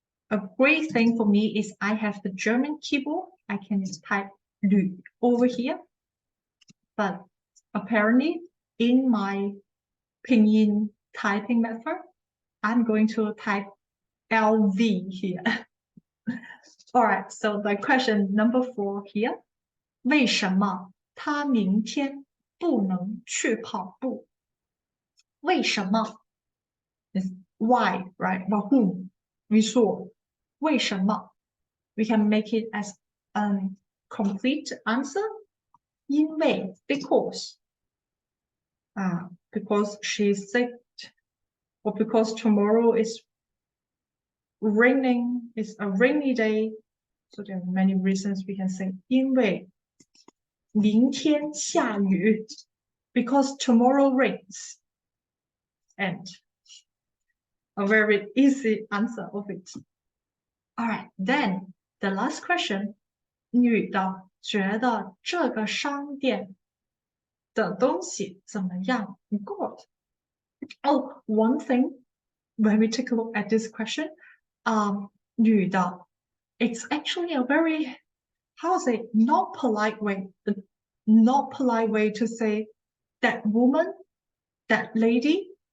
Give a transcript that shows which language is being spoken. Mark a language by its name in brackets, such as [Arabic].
[English] a great thing for me is I have the German keyboard. I can type 吕 over here. But apparently in my Pinyin typing method, I'm going to type LV here. All right, so the question number 4 here. [Chinese] 为什么他明天不能去跑步？ [English] 为什么 is why, right? But whom? 为说为什么 we can make it as a complete answer. 因为 because because she's sick, or because tomorrow is raining, it's a rainy day. So there are many reasons we can say [Chinese] 因为明天下雨 [English] because tomorrow rains. And a very easy answer of it. All right, then the last question. [Chinese] 女的觉得这个商店的东西怎么样 ？Good. [English] Oh, one thing when we take a look at this question, 女的 it's actually a very, how to say, not polite way. The not polite way to say that woman, that lady.